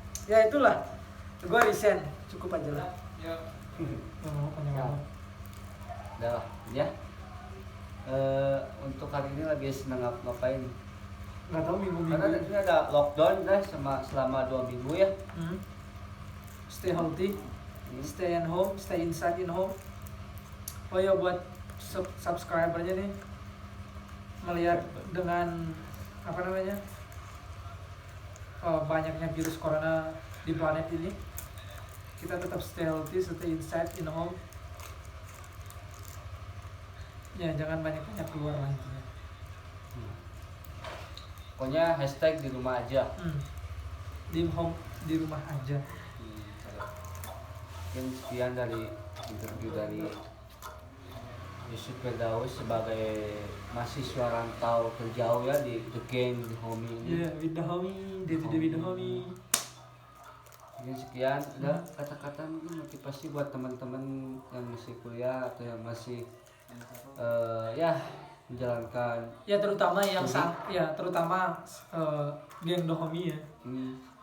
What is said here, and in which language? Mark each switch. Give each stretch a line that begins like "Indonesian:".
Indonesian: Ya itulah. Gua resign, cukup aja lah. Ya. Nggak mau panjang banget. Udah lah, ya. Untuk hari ini lagi senang ngapain? Nggak tahu Karena minggu-minggu. ini ada lockdown dah selama 2 minggu ya.
English: Stay healthy, stay at home, stay inside in home.
Indonesian: Oh ya buat subscribernya nih, melihat dengan apa namanya banyaknya virus corona di planet ini, kita tetap
English: stay healthy, stay inside in home.
Indonesian: Ya jangan banyak-banyak keluar lah intinya. Pokoknya hashtag di rumah aja. Di rumah aja. Mungkin sekian dari interview dari Yusuf Firdaus sebagai mahasiswa rantau terjauh ya di The Gang The Homie ini.
English: Yeah, with the homie, with the homie.
Indonesian: Mungkin sekian, ada kata-kata mungkin motivasi buat teman-teman yang masih kuliah atau yang masih ya menjalankan Ya terutama yang studi. terutama geng the homie ya. Hmm,